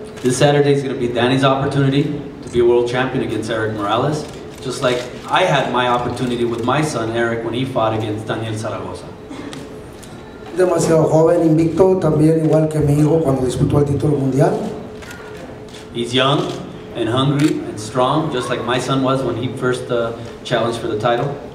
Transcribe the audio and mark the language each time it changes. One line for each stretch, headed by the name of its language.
English: This Saturday is going to be Danny's opportunity to be a world champion against Erik Morales, just like I had my opportunity with my son Erik when he fought against Daniel Zaragoza.
Spanish: Demasiado joven, invicto, también igual que mi hijo cuando disputó el título mundial.
English: He's young and hungry and strong, just like my son was when he first challenged for the title.